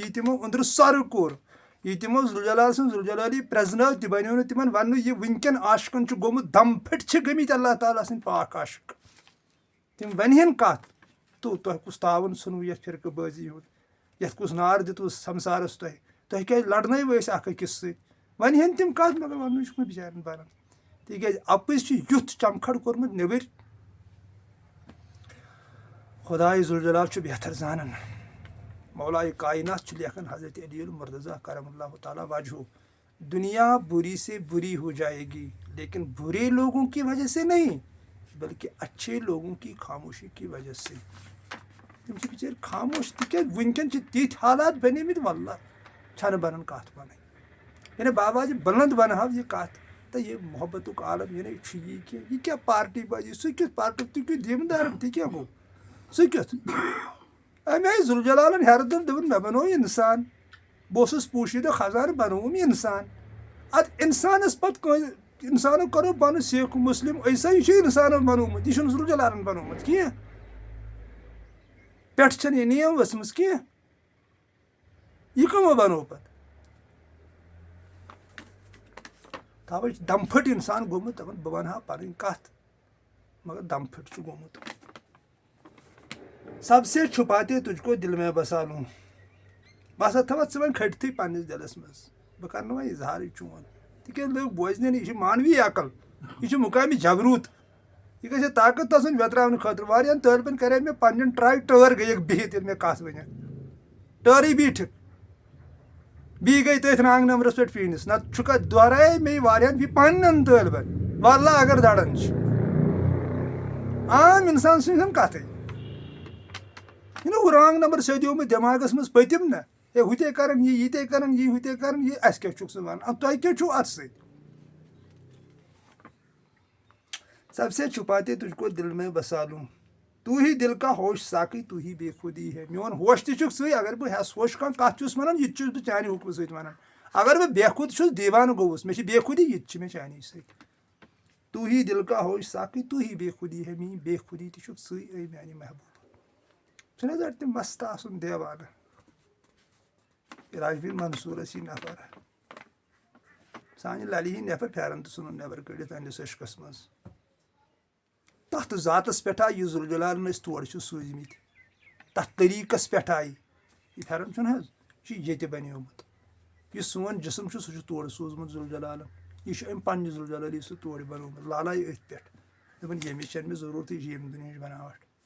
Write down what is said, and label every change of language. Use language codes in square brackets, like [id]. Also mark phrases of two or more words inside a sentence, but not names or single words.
[ks] یہِ تِمو أنٛدرٕ سۄرٕ کوٚر یہِ تِمو ذوالجلال سٕنٛز ذوالجلالی پرٛزنٲو تہِ بنیو نہٕ تِمن وننہٕ یہِ وٕنکٮ۪ن عاشقن چھُ گوٚمُت دم پھٔٹۍ چھِ گٔمٕتۍ اللہ تعالیٰ سٕنٛدۍ پاک عاشق تِم ونہن کتھ تۄہہِ کُس تاوُن ژھٕنوٕ یتھ فرقہٕ بٲزی ہُنٛد یتھ کُس نار دِتوٕ سمسارس تۄہہِ کیٛازِ لڑنٲوٕ أسۍ اکھ أکِس سۭتۍ ونہن تِم کتھ مگر وننُے چھُکھ نہٕ بِچارٮ۪ن بنان تِکیٛازِ اپُز چھُ یُتھ چمکھڑ کوٚرمُت نیبٕرۍ خۄداے ذوالجلال چھُ بہتر زانان مولایہِ کائنات چھُ لیکھان حضرت علی المرتضیٰ کرم اللہ تعالیٰ وجہہ [ur] دنیا بری سے بری ہو جائے گی لیکن برے لوگوں کی وجہ سے نہیں بلکہ اچھے لوگوں کی خاموشی کی وجہ سے [ks] تِم چھِ بِچٲرۍ خاموش تِکیٛازِ وٕنکٮ۪ن چھِ تِتھۍ حالات بنیمٕتۍ واللہ چھنہ بنان کتھ ونٕنۍ یعنی بابا جی بلند ونہو یہ کتھ تو یہ محبتُک عالم یعنی یہ کہ [ur] یہ کیا پارٹی بازی [ks] سُہ کیُتھ پارٹی تُہۍ کیُتھ دیمدار تہِ کیٛاہ گوٚو سُہ کیُتھ أمۍ آیہِ ذوالجلالن ہیرٕ دوٚپُن مےٚ بنوو اِنسان بہٕ اوسُس پوٗشیٖدہ خزانہٕ بنووُم اِنسان ادٕ اِنسانس پتہٕ کٲنٛسہِ اِنسانو کوٚرُکھ پنُن سِکھ مُسلِم عیٖسٲیی چھُ اِنسانن بنوومُت یہِ چھُنہٕ ذوالجلالن بنوومُت کینٛہہ پٮ۪ٹھٕ چھنہٕ یہِ نیم ؤژھمٕژ کینٛہہ یہِ کٕمو بنوو پتہٕ تَوَے چھُ دم پھٔٹ اِنسان گوٚمُت دپان بہٕ ونہٕ ہا پنٕنۍ کتھ مگر دم پھٔٹ چھُ گوٚمُت [ur] سب سے چھُپاتے تُجھ کو دل میں بسا لوں [ks] بہٕ ہسا تھاوتھ ژٕ وۄنۍ کھٔٹتھٕے پننِس دِلس منٛز بہٕ کرٕ نہٕ وۄنۍ اظہارٕے چون تِکیٛازِ لوٗکھ بوزنہِ نہٕ یہِ چھِ مانوی عقل یہِ چھُ مُقامہِ جبروٗت یہِ گژھِ طاقت آسُن ویتراونہٕ خٲطرٕ واریاہن طٲلبن کرے مےٚ پننٮ۪ن ٹراے ٹٲر گٔیکھ بِہِتھ ییٚلہِ مےٚ کتھ ؤنِکھ ٹٲرٕے بیٖٹھِکھ بیٚیہِ گٔے تٔتھۍ رانٛگ نمبرس پٮ۪ٹھ پیٖنتِس نتہٕ چھُکھا دۄہرایے مےٚ یہِ واریاہن پننٮ۪ن طٲلبن واللہ اگر دران چھِ عام انسان سٕنٛز چھنہٕ کتھٕے یہِ نہٕ ہُہ رانٛگ نمبر سیٚدیومُت دٮ۪ماغس منٛز پٔتِم نا ہے ہُتے کران یہِ یِتے کران یہِ ہُتے کران یہِ اَسہِ کیٛاہ چھُکھ ژٕ ونان ادٕ تۄہہِ کیٛاہ چھُو اتھ سۭتۍ [ur] سب سے چھُپاتے تُجھ کو دل میں بسا لوں تو ہی دل کا ہوش ساقی تو ہی بے خودی ہے [ks] میون ہوش تہِ چھُکھ ژٕے اگر بہٕ ہٮ۪س ہوش کانٛہہ کتھ چھُس ونان یہِ تہِ چھُس بہٕ چانہِ حُکمہٕ سۭتۍ ونان اگر بہٕ بے خود چھُس دیوانہٕ گوٚوُس مےٚ چھِ بے خودی یہِ تہِ چھِ مےٚ چانے سۭتۍ [ur] تو ہی دل کا ہوش ساقی تو ہی بے خودی ہے [ks] میٲنۍ بے خودی تہِ چھُکھ ژٕے اے میانہِ محبوٗب چھُنہ حظ تِم مست آسُن دیوانہٕ راجبیٖر منصوٗرس یی نفر سانہِ للہِ ہِنٛدۍ نفر پھیرن تہِ ژھٕنُن نٮ۪بر کٔڑِتھ پننِس عشقس منٛز تتھ ذاتس پٮ۪ٹھ آیہِ یہِ ذوالجلالن أسۍ تورٕ چھِ سوٗزمٕتۍ تتھ طٔریٖقس پٮ۪ٹھ آیہِ یہِ پھیرن چھُنہ حظ یہِ چھُ ییٚتہِ بنیومُت یُس سون جسم چھُ سُہ چھُ تورٕ سوٗزمُت ذوالجلالن یہِ چھُ أمۍ پننہِ ذوالجلالی سُہ تورٕ بنومُت لالایہِ أتھۍ پٮ۪ٹھ دوٚپُن ییٚمِچ چھنہٕ مےٚ ضروٗرتٕے یہِ چھِ ییٚمہِ دُنیہِچ بناوٹ